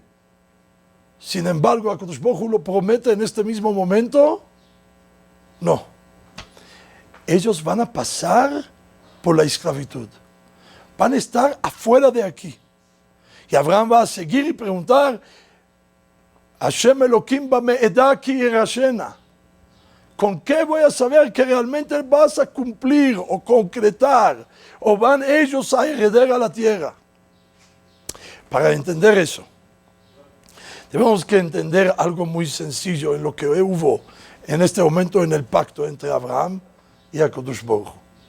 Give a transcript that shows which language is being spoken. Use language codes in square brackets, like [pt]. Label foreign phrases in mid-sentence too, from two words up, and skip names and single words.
[es] Sin embargo, [he] הקדוש ברוך הוא [es] lo promete en este mismo momento. No. Ellos van a pasar por la esclavitud. Van a estar afuera de aquí. Y Abraham va a seguir y preguntar, [he] השם אלוקים במה אדע כי אירשנה. [es] ¿Con qué voy a saber que realmente vas a cumplir o concretar o van ellos a heredar a la tierra? Para entender eso, tenemos que entender algo muy sencillo en lo que hubo en este momento en el pacto entre Abraham y [he] הקדוש ברוך הוא.